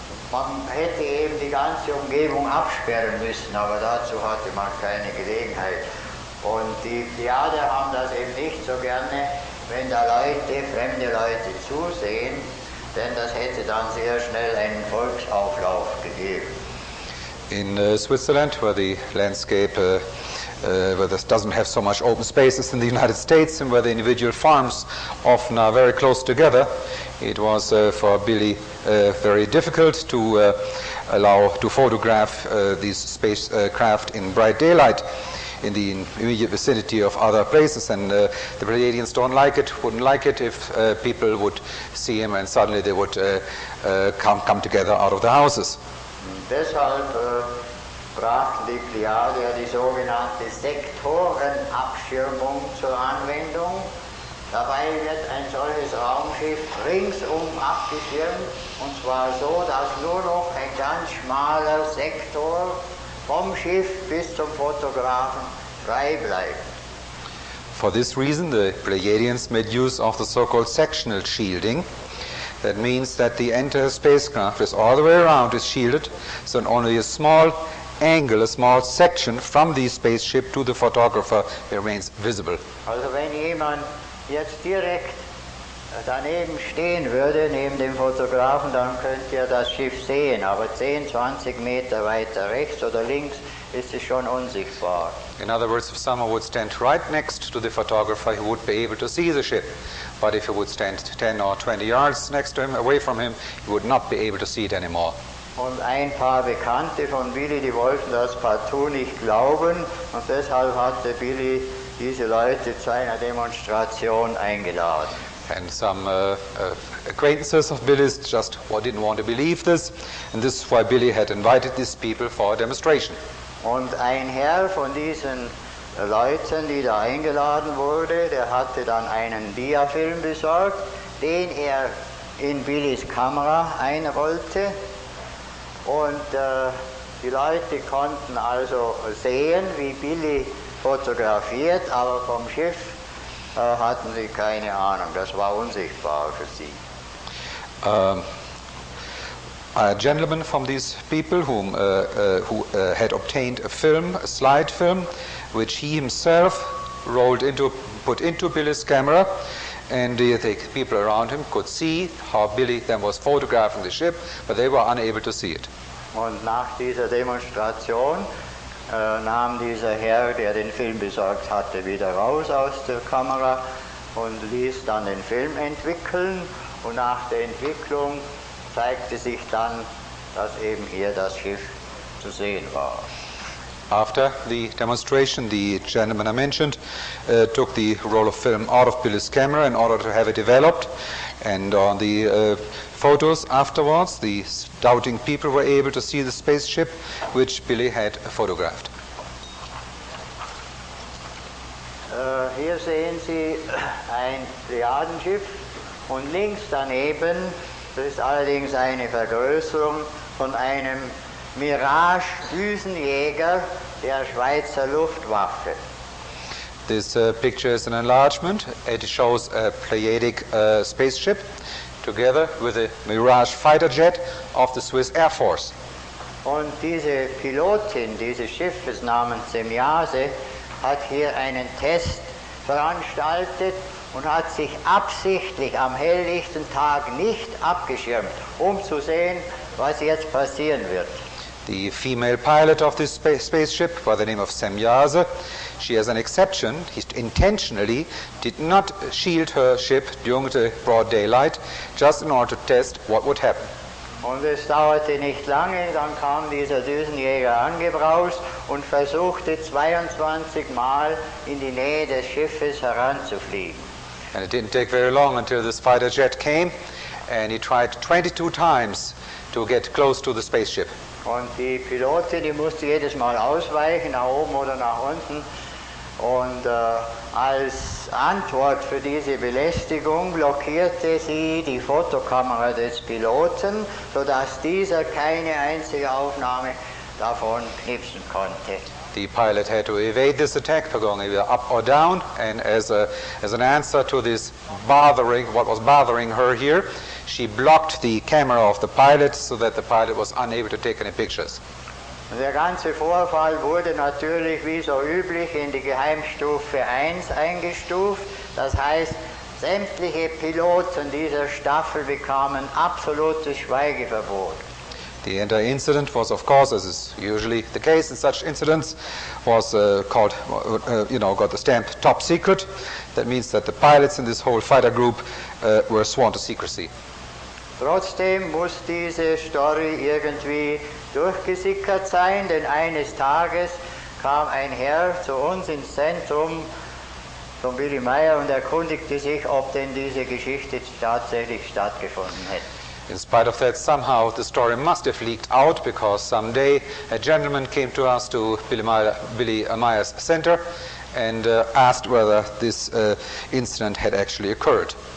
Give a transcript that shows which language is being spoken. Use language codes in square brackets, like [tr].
[de] Man hätte eben die ganze Umgebung absperren müssen, aber dazu hatte man keine Gelegenheit. Und die Theater haben das eben nicht so gerne, wenn da Leute, fremde Leute zusehen, denn das hätte dann sehr schnell einen Volksauflauf gegeben. [en] In Switzerland, where the landscape where this doesn't have so much open spaces in the United States, and where the individual farms often are very close together, it was for Billy very difficult to allow to photograph these spacecraft in bright daylight in the immediate vicinity of other places, and the Pleiadians wouldn't like it if people would see him and suddenly they would come together out of the houses. [de] Deshalb brachten die Pleiadier die sogenannte Sektorenabschirmung zur Anwendung. Dabei wird ein solches Raumschiff ringsum abgeschirmt, und zwar so, dass nur noch ein ganz schmaler Sektor vom Schiff bis zum Fotografen frei bleibt. [en] For this reason, the Pleiadians made use of the so-called sectional shielding. That means that the entire spacecraft is all the way around is shielded, so only a small angle, a small section from the spaceship to the photographer remains visible. [de] Also wenn jemand jetzt direkt daneben stehen würde, neben dem Fotografen, dann könnte er das Schiff sehen, aber 10, 20 Meter weiter rechts oder links ist es schon unsichtbar. [en] In other words, if someone would stand right next to the photographer, he would be able to see the ship. But if he would stand 10 or 20 yards next to him, away from him, he would not be able to see it anymore. [de] Und ein paar Bekannte von Billy, die wollten das partout nicht glauben, und deshalb hatte Billy diese Leute zu einer Demonstration eingeladen. [en] And some acquaintances of Billy's just didn't want to believe this, and this is why Billy had invited these people for a demonstration. [de] Und ein Herr von diesen Leuten, die da eingeladen wurde, der hatte dann einen Diafilm besorgt, den er in Billys Kamera einrollte, und die Leute konnten also sehen, wie Billy fotografiert, aber vom Schiff hatten sie keine Ahnung, das war unsichtbar für sie. [en] A gentleman from these people who had obtained a film, a slide film, which he himself put into Billy's camera, and the people around him could see how Billy then was photographing the ship, but they were unable to see it. [de] Und nach dieser Demonstration nahm dieser Herr, der den Film besorgt hatte, wieder raus aus der Kamera und ließ dann den Film entwickeln, und nach der Entwicklung zeigte sich dann, dass eben hier das Schiff zu sehen war. [en] After the demonstration, the gentleman I mentioned took the roll of film out of Billy's camera in order to have it developed, and on the photos afterwards, the doubting people were able to see the spaceship which Billy had photographed. [de] Hier sehen Sie ein Pleiadenschiff, und links daneben, das ist allerdings eine Vergrößerung von einem Mirage-Düsenjäger der Schweizer Luftwaffe. [en] This picture is an enlargement. It shows a Pleiadic spaceship together with a Mirage fighter jet of the Swiss Air Force. [de] Und diese Pilotin dieses Schiffes namens Semjase hat hier einen Test veranstaltet und hat sich absichtlich am helllichten Tag nicht abgeschirmt, um zu sehen, was jetzt passieren wird. [en] the female pilot of this spaceship by the name of Semyase. She has an exception. He intentionally did not shield her ship during the broad daylight, just in order to test what would happen. [de] Und es dauerte nicht lange, dann kam dieser Düsenjäger angebraust und versuchte 22 Mal in die Nähe des Schiffes heranzufliegen. [en] And it didn't take very long until this fighter jet came, and he tried 22 times to get close to the spaceship. [de] Und die Pilotin, die musste jedes Mal ausweichen, nach oben oder nach unten. Und als Antwort für diese Belästigung blockierte sie die Fotokamera des Piloten, sodass dieser keine einzige Aufnahme davon knipsen konnte. [en] The pilot had to evade this attack by going either up or down, and as an answer to this what was bothering her here, she blocked the camera of the pilot so that the pilot was unable to take any pictures. [de] Der ganze Vorfall wurde natürlich wie so üblich in die Geheimstufe 1 eingestuft. Das heißt, sämtliche Piloten dieser Staffel bekamen absolutes Schweigeverbot. [en] The entire incident was, of course, as is usually the case in such incidents, was got the stamp top secret. That means that the pilots in this whole fighter group were sworn to secrecy. [de] Trotzdem muss diese Story irgendwie durchgesickert sein, denn eines Tages kam ein Herr zu uns ins Zentrum von Billy Meier und erkundigte sich, ob denn diese Geschichte tatsächlich stattgefunden hätte. [en] In spite of that, somehow the story must have leaked out, because someday a gentleman came to us, to Billy Meier's center, and asked whether this incident had actually occurred.